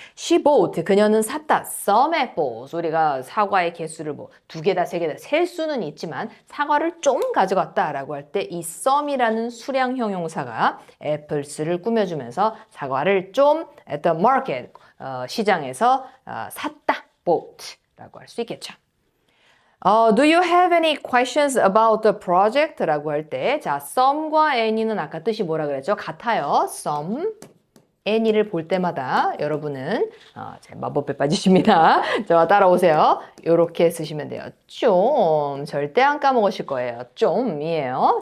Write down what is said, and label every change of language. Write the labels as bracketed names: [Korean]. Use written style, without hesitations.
[English] She bought, [Korean] 그녀는 샀다. [English] some apples, [Korean] 우리가 사과의 개수를 뭐 두 개다, 세 개다 셀 수는 있지만 사과를 좀 가져갔다라고 할 때 이 some이라는 수량 형용사가 apples를 꾸며주면서 사과를 좀 [English] at the market, [Korean] 시장에서 샀다, bought라고 할 수 있겠죠. [English] Do you have any questions about the project? [Korean] 라고 할 때, 자, some과 any는 아까 뜻이 뭐라 그랬죠? 같아요. some, any를 볼 때마다 여러분은 제 마법에 빠지십니다. 저와 따라오세요. 이렇게 쓰시면 돼요. 좀, 절대 안 까먹으실 거예요. 좀이에요.